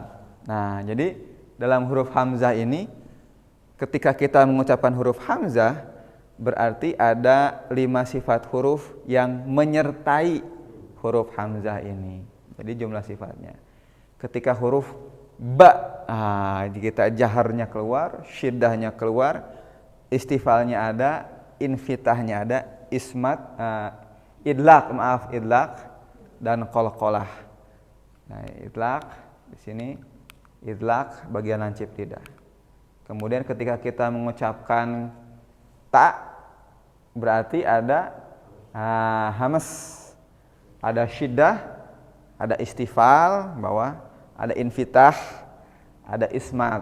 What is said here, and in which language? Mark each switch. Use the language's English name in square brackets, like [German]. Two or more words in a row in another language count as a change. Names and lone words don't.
[Indonesian] Nah, jadi dalam huruf hamzah ini ketika kita mengucapkan huruf hamzah berarti ada 5 sifat huruf yang menyertai huruf hamzah ini. Jadi jumlah sifatnya. Ketika huruf ba, kita jaharnya keluar, syiddahnya keluar, istifalnya ada, infitahnya ada, ismat, idlaq dan qalqalah. Nah, idlaq di sini idlaq bagian lancip lidah. Kemudian ketika kita mengucapkan ta berarti ada hamas. Ada syiddah, ada istifal bawah, ada infitah, ada ismat.